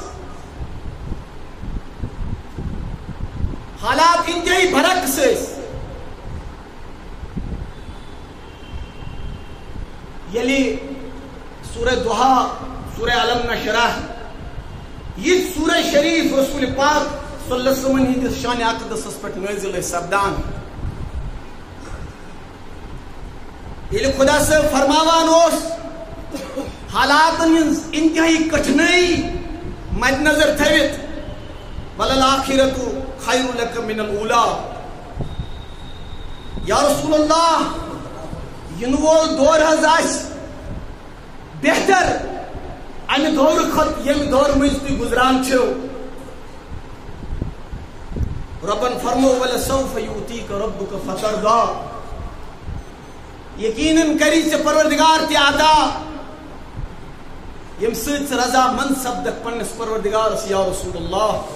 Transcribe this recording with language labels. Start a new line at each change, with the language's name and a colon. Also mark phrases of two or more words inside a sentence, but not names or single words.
Kashmiri: حالات انتہائی برعکس یلی سورہ دہا سورہ علم نشرح یہ سورہ شریف رسول پاک
Arabic: صلی اللہ علیہ وسلم
Kashmiri: ہندس شان اقدس پہ نازل سپدان یل خدا صاحب فرماوان اس حالات انتہائی کٹھنائی مد نظر تھوت
Arabic: وللآخرۃ خیر لک من الاولی یا رسول اللہ
Kashmiri: ین وول دور حض بہتر امہ دور کھت یم دور مز تھی گزران چھو ربن فرمو
Arabic: ولسوف یؤتیک ربک فترضی
Kashmiri: یقیناً کری ژے پروردگار تہ عطا یم سۭتۍ ژٕ رضا مند سپدکھ پننس پروردگارس
Arabic: یا رسول اللہ